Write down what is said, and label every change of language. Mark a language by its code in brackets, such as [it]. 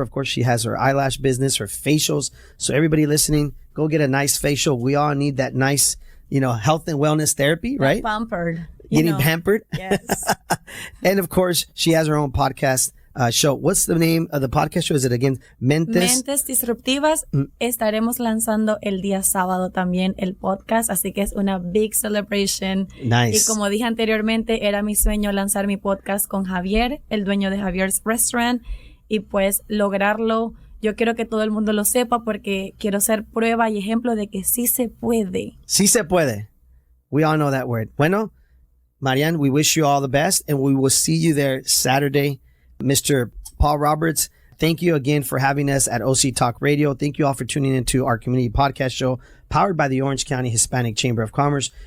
[en] Of course, she has her eyelash business, her facials. So everybody listening, go get a nice facial. We all need that nice, health and wellness therapy, right? Pampered. Getting pampered. Yes. And of course, she has her own podcast show. What's the name of the podcast show? Is it again [es] Mentes Disruptivas? Estaremos lanzando el día sábado también el podcast, así que es una big celebration. [en] Nice. [es] Y como dije anteriormente, era mi sueño lanzar mi podcast con Javier, el dueño de Javier's Restaurant, y pues lograrlo. Yo quiero que todo el mundo lo sepa porque quiero ser prueba y ejemplo de que sí se puede. [en] Sí se puede. We all know that word. Bueno, Marian, we wish you all the best and we will see you there Saturday. Mr. Paul Roberts, Thank you again for having us at OC Talk Radio. Thank you all for tuning into our community podcast show powered by the Orange County Hispanic Chamber of Commerce.